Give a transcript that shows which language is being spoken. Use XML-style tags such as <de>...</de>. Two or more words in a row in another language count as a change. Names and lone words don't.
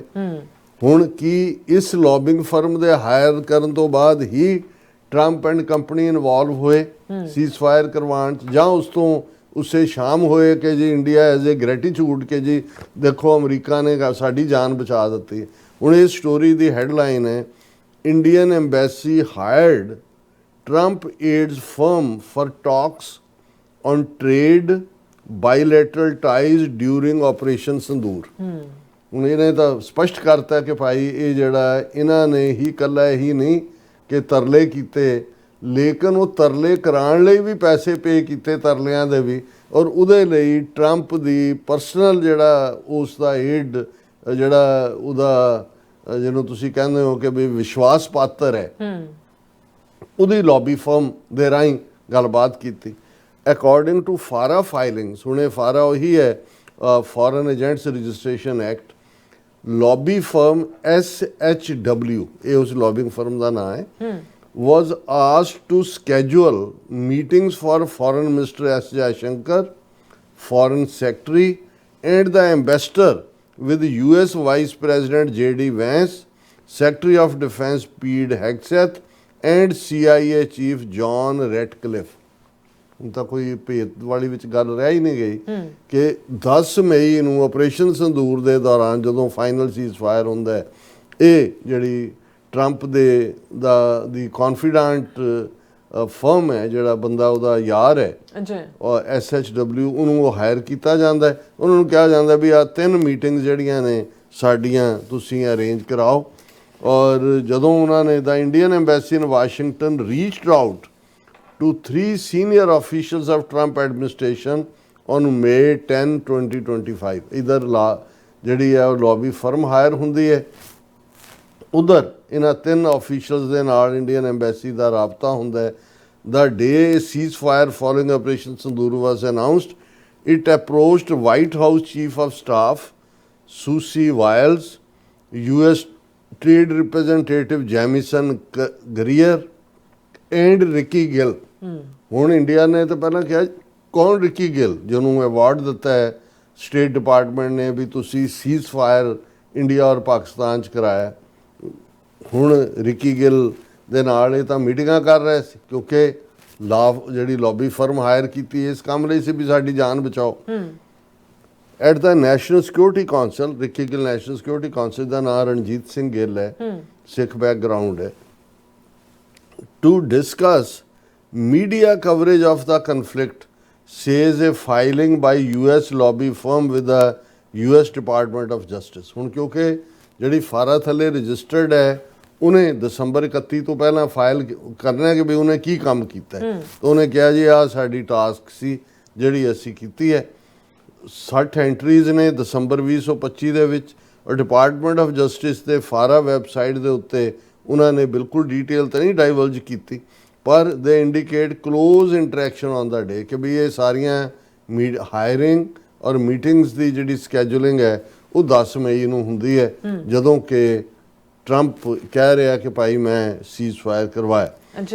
<pa>ਹੁਣ ਕੀ ਇਸ</pa> <en>lobbying firm</en> <pa>ਦੇ ਹਾਇਰ ਕਰਨ ਤੋਂ ਬਾਅਦ ਹੀ</pa> <en>Trump and company involve</en> <pa>ਹੋਏ ਸੀਜ਼ਫਾਇਰ ਕਰਵਾਉਣ 'ਚ, ਜਾਂ ਉਸ ਤੋਂ ਉਸੇ ਸ਼ਾਮ ਹੋਏ ਕਿ ਜੀ</pa> <en>India as a gratitude</en> <pa>ਕਿ ਜੀ ਦੇਖੋ ਅਮਰੀਕਾ ਨੇ ਸਾਡੀ ਜਾਨ ਬਚਾ ਦਿੱਤੀ। ਹੁਣ ਇਸ ਸਟੋਰੀ ਦੀ ਹੈਡਲਾਈਨ ਹੈ,</pa> <en>Indian embassy hired Trump aids firm for talks on trade bilateral ties during Operation Sindoor।</en> <pa>ਹੁਣ ਇਹਨੇ ਤਾਂ ਸਪਸ਼ਟ ਕਰਤਾ ਕਿ ਭਾਈ ਇਹ ਜਿਹੜਾ ਇਹਨਾਂ ਨੇ ਹੀ ਇਕੱਲਾ ਹੀ ਨਹੀਂ ਕਿ ਤਰਲੇ ਕੀਤੇ, ਲੇਕਿਨ ਉਹ ਤਰਲੇ ਕਰਾਉਣ ਲਈ ਵੀ ਪੈਸੇ ਪੇ ਕੀਤੇ ਤਰਲਿਆਂ ਦੇ ਵੀ, ਔਰ ਉਹਦੇ ਲਈ ਟਰੰਪ ਦੀ ਪਰਸਨਲ ਜਿਹੜਾ ਉਸ ਦਾ ਏਡ ਜਿਹੜਾ ਉਹਦਾ ਜਿਹਨੂੰ ਤੁਸੀਂ ਕਹਿੰਦੇ ਹੋ ਕਿ ਵੀ ਵਿਸ਼ਵਾਸ ਪਾਤਰ ਹੈ, ਉਹਦੀ</pa> <en>lobby firm</en> <pa>ਦੇ ਰਾਹੀਂ ਗੱਲਬਾਤ ਕੀਤੀ।</pa> <en>according to FARA filings,</en> <pa>ਹੁਣ ਇਹ ਫਾਰਾ ਉਹੀ ਹੈ ਫੋਰਨ ਏਜੰਟਸ ਰਜਿਸਟ੍ਰੇਸ਼ਨ ਐਕਟ,</pa> <en>lobby firm</en> <pa>SHW, ਇਹ ਉਸ</pa> <en>lobbying firm</en> <pa>ਦਾ ਨਾਮ ਹੈ,</pa> <en>was asked to schedule meetings for Foreign Minister S. Jaishankar, Foreign Secretary and the Ambassador with US Vice President J.D. Vance, Secretary of Defense Pete Hegseth and CIA Chief John Ratcliffe।</en> <pa>ਹੁਣ ਤਾਂ ਕੋਈ ਭੇਤ ਵਾਲੀ ਵਿੱਚ ਗੱਲ ਰਹਿ ਹੀ ਨਹੀਂ ਗਈ ਕਿ 10 ਮਈ ਨੂੰ ਆਪਰੇਸ਼ਨ ਸੰਦੂਰ ਦੇ ਦੌਰਾਨ ਜਦੋਂ</pa> <en>final ceasefire</en> <pa>ਹੁੰਦਾ ਹੈ, ਇਹ ਜਿਹੜੀ ਟਰੰਪ ਦੀ</pa> <en>confident firm</en> <pa>ਹੈ, ਜਿਹੜਾ ਬੰਦਾ ਉਹਦਾ ਯਾਰ ਹੈ ਔਰ SHW, ਉਹਨੂੰ ਉਹ ਹਾਇਰ ਕੀਤਾ ਜਾਂਦਾ ਹੈ। ਉਹਨਾਂ ਨੂੰ ਕਿਹਾ ਜਾਂਦਾ ਵੀ ਆਹ 3 ਮੀਟਿੰਗ ਜਿਹੜੀਆਂ ਨੇ ਸਾਡੀਆਂ ਤੁਸੀਂ ਅਰੇਂਜ ਕਰਾਓ। ਔਰ ਜਦੋਂ ਉਹਨਾਂ ਨੇ</pa> <en>the Indian embassy in Washington reached out to 3 senior officials of Trump administration on May 10, 2025,</en> <pa>ਇਧਰ ਜਿਹੜੀ ਹੈ ਉਹ</pa> <en>lobby firm</en> <pa>ਹਾਇਰ ਹੁੰਦੀ ਹੈ, ਉਧਰ ਇਹਨਾਂ 3 ਆਫੀਸ਼ੀਅਲਸ ਦੇ ਨਾਲ</pa> <en>Indian embassy</en> <pa>ਦਾ ਰਾਬਤਾ ਹੁੰਦਾ ਹੈ।</pa> <en>The day ceasefire following Operation Sindoor was announced, it approached White House Chief of Staff Susie Wiles, US Trade Representative Jamieson Greer and Ricky Gill।</en> <pa>ਹੁਣ ਇੰਡੀਆ ਨੇ ਤਾਂ ਪਹਿਲਾਂ ਕਿਹਾ ਕੌਣ ਰਿਕੀ ਗਿਲ, ਜਿਹਨੂੰ ਅਵਾਰਡ ਦਿੱਤਾ ਹੈ ਸਟੇਟ ਡਿਪਾਰਟਮੈਂਟ ਨੇ ਵੀ ਤੁਸੀਂ ਸੀਜ਼ਫਾਇਰ ਇੰਡੀਆ ਔਰ ਪਾਕਿਸਤਾਨ 'ਚ ਕਰਾਇਆ। ਹੁਣ ਰਿਕੀ ਗਿਲ ਦੇ ਨਾਲ ਇਹ ਤਾਂ ਮੀਟਿੰਗਾਂ ਕਰ ਰਹੇ ਸੀ, ਕਿਉਂਕਿ ਜਿਹੜੀ</pa> <en>lobby firm</en> <pa>ਹਾਇਰ ਕੀਤੀ ਇਸ ਕੰਮ ਲਈ ਸੀ ਵੀ ਸਾਡੀ ਜਾਨ ਬਚਾਓ।</pa> <en>at the National Security Council,</en> <pa>ਰਿਕੀ ਗਿਲ ਨੈਸ਼ਨਲ ਸਿਕਿਉਰਿਟੀ ਕਾਉਂਸਲ ਦਾ ਨਾਮ ਰਣਜੀਤ ਸਿੰਘ ਗਿੱਲ ਹੈ, ਸਿੱਖ ਬੈਕਗਰਾਊਂਡ ਹੈ,</pa> <en>to discuss media coverage of the conflict, says a filing by US lobby firm with the US Department of Justice।</en> <pa>ਹੁਣ ਕਿਉਂਕਿ ਜਿਹੜੀ ਫਾਰਾ ਥੱਲੇ ਰਜਿਸਟਰਡ ਹੈ, ਉਹਨੇ ਦਸੰਬਰ 31 ਤੋਂ ਪਹਿਲਾਂ ਫਾਈਲ ਕਰਨਾ ਕਿ ਵੀ ਉਹਨੇ ਕੀ ਕੰਮ ਕੀਤਾ ਹੈ, ਤਾਂ ਉਹਨੇ ਕਿਹਾ ਜੀ ਆਹ ਸਾਡੀ ਟਾਸਕ ਸੀ ਜਿਹੜੀ ਅਸੀਂ ਕੀਤੀ ਹੈ। 60 ਐਂਟਰੀਜ਼ ਨੇ ਦਸੰਬਰ 2025 ਦੇ ਵਿੱਚ, ਔਰ ਡਿਪਾਰਟਮੈਂਟ ਆਫ ਜਸਟਿਸ ਦੇ ਫਾਰਾ ਵੈਬਸਾਈਟ ਦੇ ਉੱਤੇ ਉਹਨਾਂ ਨੇ ਬਿਲਕੁਲ ਡਿਟੇਲ ਤਾਂ ਨਹੀਂ ਡਾਈਵਲਜ ਕੀਤੀ, ਪਰ</pa> <en>they indicate close interaction on the day</en> <pa>ਕਿ ਵੀ ਇਹ ਸਾਰੀਆਂ ਹਾਇਰਿੰਗ ਔਰ ਮੀਟਿੰਗਸ ਦੀ ਜਿਹੜੀ ਸਕੈਜੂਲਿੰਗ ਹੈ ਉਹ 10 ਮਈ ਨੂੰ ਹੁੰਦੀ ਹੈ, ਜਦੋਂ ਕਿ ਟਰੰਪ ਕਹਿ ਰਿਹਾ ਕਿ ਭਾਈ ਮੈਂ ਸੀਜ਼ਫਾਇਰ ਕਰਵਾਇਆ।</pa>